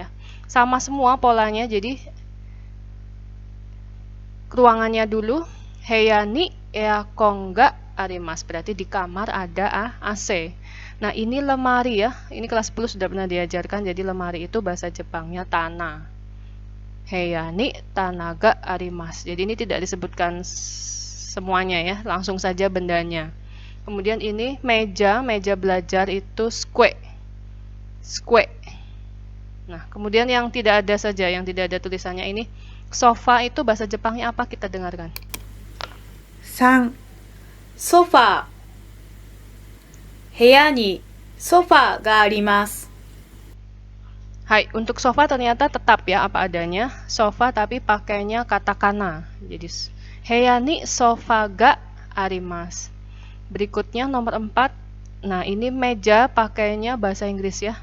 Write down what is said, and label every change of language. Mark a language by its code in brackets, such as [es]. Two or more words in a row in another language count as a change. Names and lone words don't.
[id] Sama semua polanya. Jadi ruangannya dulu, [ja] 部屋にエアコンがあります. [id] Berarti di kamar ada AC. Nah, ini lemari ya. Ini kelas 10 sudah pernah diajarkan. Jadi lemari itu bahasa Jepangnya tana. [ja] 部屋に棚があります. [id] Jadi ini tidak disebutkan semuanya ya, langsung saja bendanya. Kemudian ini meja belajar itu square. Nah, kemudian yang tidak ada saja, yang tidak ada tulisannya ini sofa itu bahasa Jepangnya apa? Kita dengarkan. 3. [ja] ソファー。部屋にソファーがあります。 [id] Hai, untuk sofa ternyata tetap ya apa adanya. Sofa tapi pakainya katakana. Jadi [ja] 部屋にソファーがあります. [id] Berikutnya nomor 4. Nah, ini meja pakainya bahasa Inggris ya.